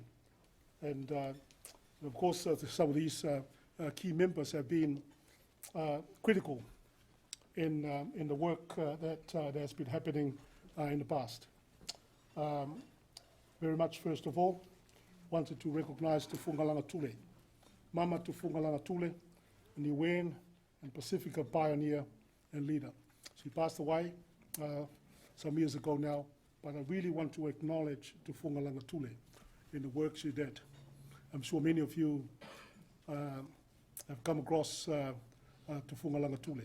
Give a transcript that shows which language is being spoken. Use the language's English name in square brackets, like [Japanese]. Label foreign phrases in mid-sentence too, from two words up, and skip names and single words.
[English] And of course, some of these key members have been critical in the work that has been happening in the past. Very much, first of all, wanted to recognize Te Whungalanga Tule, Mama Te Whungalanga Tule, a Niuean and Pacifica pioneer and leader. She passed away some years ago now, but I really want to acknowledge Te Whungalanga Tule in the work she did. I'm sure many of you have come across Te Whungalanga Tule.